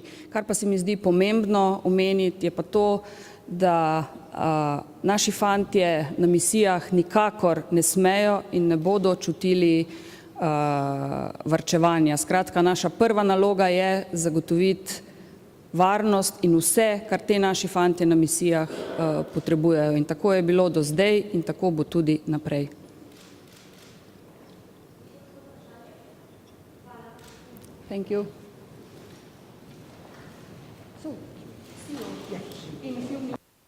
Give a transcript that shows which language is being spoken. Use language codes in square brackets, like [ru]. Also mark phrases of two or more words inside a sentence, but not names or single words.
[sl] Kar pa se mi zdi pomembno omeniti, je pa to, da naši fantje na misijah nikakor ne smejo in ne bodo čutili varčevanja. Skratka, naša prva naloga je zagotoviti varnost in vse, kar te naši fantje na misijah potrebujejo. In tako je bilo do zdaj in tako bo tudi naprej. [en] Thank you. So, see you in a few minutes.